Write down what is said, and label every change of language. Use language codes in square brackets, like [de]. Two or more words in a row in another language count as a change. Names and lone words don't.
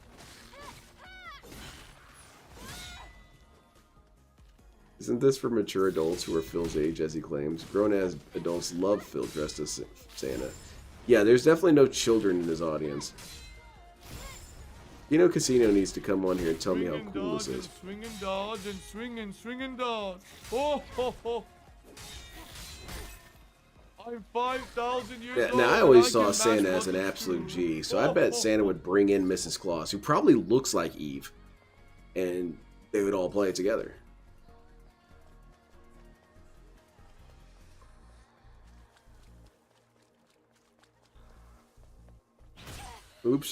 [en] Isn't this for mature adults who are Phil's age, as he claims? Grown-ass adults love Phil dressed as Santa. Yeah, there's definitely no children in his audience. You know, Casino needs to come on here and tell me how cool this is. Swing and dodge and swing and dodge. Oh, ho, ho. I'm 5,000 years Yeah, old. now I and always can saw match Santa as one an to absolute two. G, so I bet Santa would bring in Mrs. Claus, who probably looks like Eve, and they would all play it together. Oops.